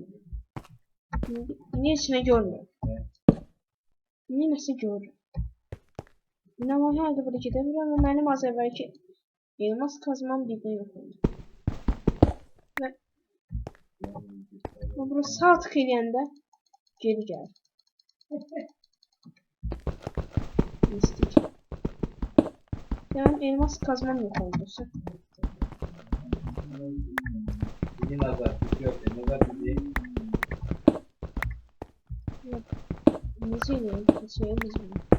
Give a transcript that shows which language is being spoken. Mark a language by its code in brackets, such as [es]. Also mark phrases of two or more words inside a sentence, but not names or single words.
[az] İndi heç nə görmür. İndi nəsə görür. İndi ama hər də burada gedə bilirəm və mənim az əvvəlki elmas kazmam birdən yox oldu. Və burası sağ tık eləyəndə geri gəlir. Mistik. [tr] Yani elmas kazmam yok oldu. Yeni nazar tutuyor. Nazar tutuyor. [az] Nece ne? Şey bizim.